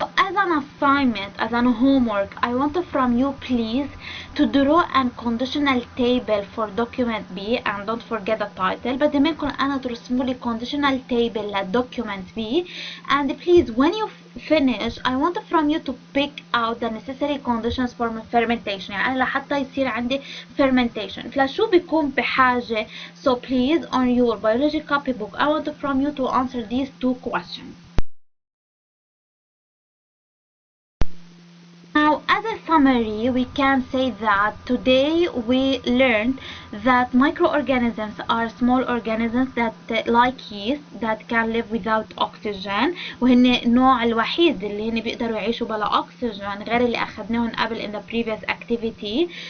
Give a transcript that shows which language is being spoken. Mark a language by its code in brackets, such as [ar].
[en] As an assignment, as an homework, I want from you please to draw a conditional table for document B, and don't forget the title. [ar] بدي منكم أنا ترسموا لي [en] conditional table للdocument B, and please when you finish I want from you to pick out the necessary conditions for fermentation. [ar] يعني أنا لحتى يصير عندي fermentation فلشو بيكون بحاجة. [en] So please on your biology copybook I want from you to answer these 2 questions. Now, as a summary, we can say that today we learned that microorganisms are small organisms that like yeast that can live without oxygen، [ar] وهن النوع الوحيد اللي هن بيقدروا يعيشوا بلا oxygen غير اللي أخذناهم قبل [en] in the previous activity.